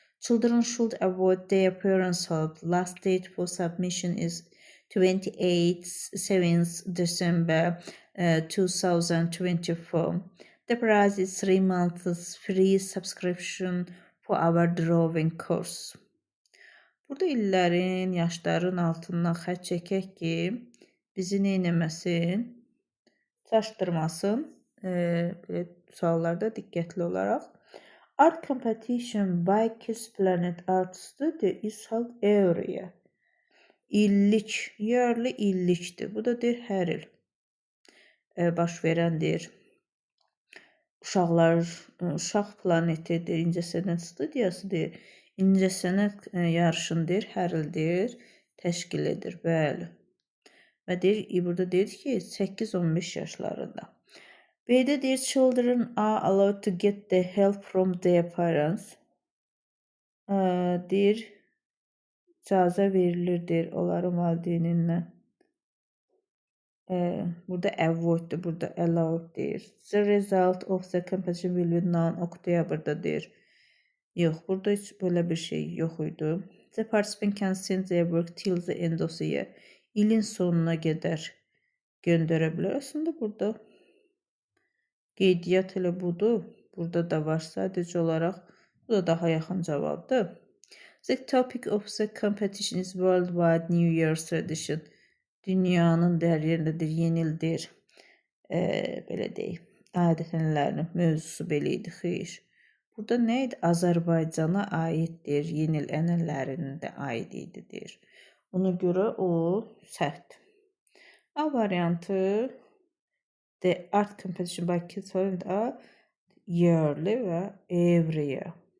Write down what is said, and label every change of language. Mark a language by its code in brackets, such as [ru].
[en] Children should avoid their parents' help. Last date for submission is 7th December 2024. The prize is 3 months free subscription for our drawing course. [az] Burada illərin, yaşların altından xətt çəkək ki, bizi neynəməsin, çaşdırmasın. Belə suallarda diqqətli olaraq. [en] Art competition by Kids Planet Art Studio is held every year. [az] İllik, yearly illikdir. Bu da deyir hər il baş verəndir. Uşaq planetidir, incəsənət studiyasıdır. İncəsənət yarışındır, hər ildir, təşkil edir, bəli. Və deyir, burada deyir ki, 8-15 yaşlarında. B'də deyir, [en] children are allowed to get the help from their parents. [az] Deyir, icazə verilir, deyir, onların valideynindən. Burada avoiddir, burada allowed deyir. [en] The result of the competition will be known October'da deyir. [az] Yox, burada heç belə bir şey yox idi. [en] The participant can send their work till the end of the year. [az] İlin sonuna qədər göndərə bilər. Aslında burada qeydiyyat elə budur. Burada da var sadəcə olaraq. Bu da daha yaxın cavabdır. The topic of the competition is worldwide New Year's tradition. Dünyanın hər yerindədir, yeni ildir. Belə deyək, adət-ənənlərinin mövzusu belə idi, xeyr. Burada nə idi? Azərbaycana aiddir, yeni il ənənələrinin də aid idi, deyir. Ona görə o səhvdir. [en] A variantı The art competition by Kids Planet are yearly və every year.